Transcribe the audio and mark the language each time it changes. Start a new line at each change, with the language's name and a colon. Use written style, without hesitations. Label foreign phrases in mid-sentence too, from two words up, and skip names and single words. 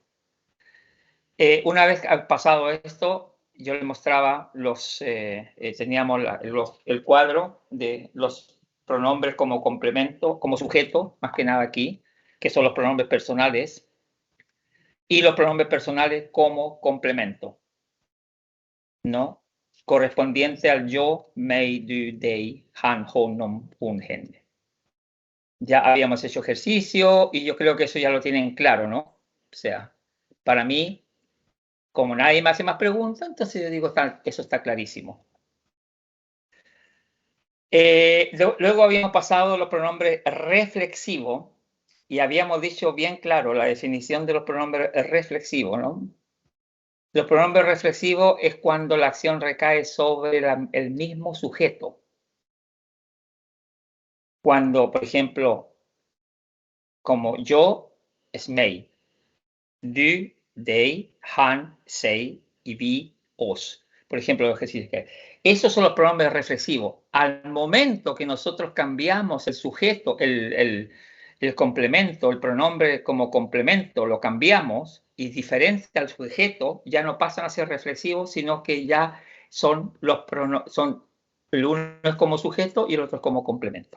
Spanish: Una vez pasado esto, yo les mostraba teníamos el cuadro de los pronombres como complemento, como sujeto, más que nada aquí, que son los pronombres personales, y los pronombres personales como complemento, ¿no? Correspondiente al yo,
Swedish: mig, du, dig, han, honom, hun, hen.
Spanish: Ya habíamos hecho ejercicio y yo creo que eso ya lo tienen claro, ¿no? O sea, para mí, como nadie me hace más preguntas, entonces yo digo, eso está clarísimo. Luego habíamos pasado los pronombres reflexivos y habíamos dicho bien claro la definición de los pronombres reflexivos, ¿no? Los pronombres reflexivos es cuando la acción recae sobre el mismo sujeto. Cuando, por ejemplo, como yo, es mig.
Swedish: Du, dig, han, sig y vi, os.
Spanish: Por ejemplo, esos son los pronombres reflexivos. Al momento que nosotros cambiamos el sujeto, el complemento, el pronombre como complemento, lo cambiamos y diferente al sujeto, ya no pasan a ser reflexivos, sino que ya son el uno es como sujeto y el otro es como complemento.